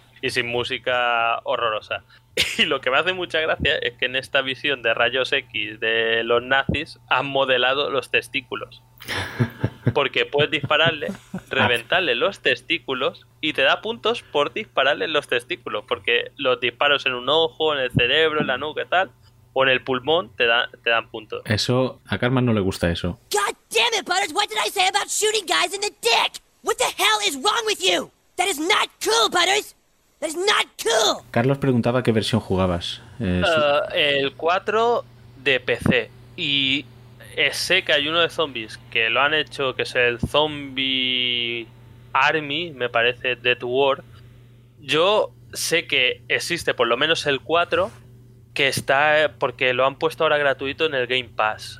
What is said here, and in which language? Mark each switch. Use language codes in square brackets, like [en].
[es] Y sin música horrorosa. Y lo que me hace mucha gracia es que en esta visión de rayos X de los nazis han modelado los testículos. Porque puedes dispararle, reventarle los testículos y te da puntos por dispararle los testículos. Porque los disparos en un ojo, en el cerebro, en la nuca y tal, o en el pulmón, te dan puntos. Eso, a Carmen no le gusta eso. [en] God damn it, Butters, what did I say about shooting guys in the dick? What the hell is wrong with you? That is not cool, Butters. That is not cool. [es] Carlos preguntaba qué versión jugabas. El 4 de PC. Y sé que hay uno de zombies que lo han hecho, que es el Zombie Army, me parece, Dead War. Yo sé que existe por lo menos el 4, que está porque lo han puesto ahora gratuito en el Game Pass.